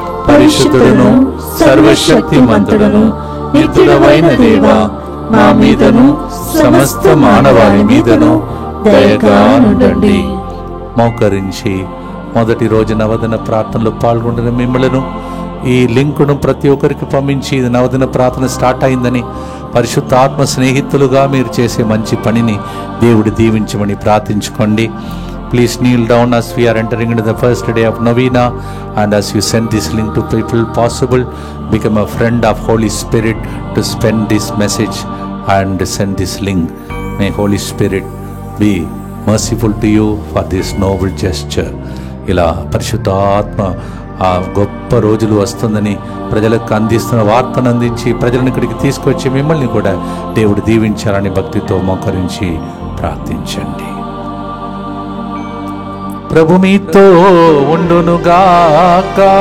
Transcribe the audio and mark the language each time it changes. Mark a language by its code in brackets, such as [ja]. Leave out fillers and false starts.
[te] పరిశుద్ధుడును సర్వశక్తిమంతుడును నిత్యుడవైన దేవా, మా మీదను సమస్త మానవాళి మీదను దయగా ఉండండి. మోకరించి మొదటి రోజు నవదిన ప్రార్థనలో పాల్గొంటున్న మిమ్మలను ఈ లింకును ప్రతి ఒక్కరికి పంపించి ఇది నవదిన ప్రార్థన స్టార్ట్ అయిందని, పరిశుద్ధ ఆత్మ స్నేహితులుగా మీరు చేసే మంచి పనిని దేవుడు దీవించమని ప్రార్థించుకోండి. [en] Please kneel down as we are entering into the first day of Novena, and as you send this link to people possible, become a friend of Holy Spirit to spend this message and send this link. May Holy Spirit be merciful to you for this noble gesture. [te] ఇలా పరిశుద్ధాత్మ ఆ గొప్ప రోజులు వస్తుందని ప్రజలకు అందిస్తున్న వార్తను అందించి ప్రజలను ఇక్కడికి తీసుకొచ్చి మిమ్మల్ని కూడా దేవుడు దీవించాలని భక్తితో మోకరించి ప్రార్థించండి. ప్రభు మీతో ఉండునుగాక.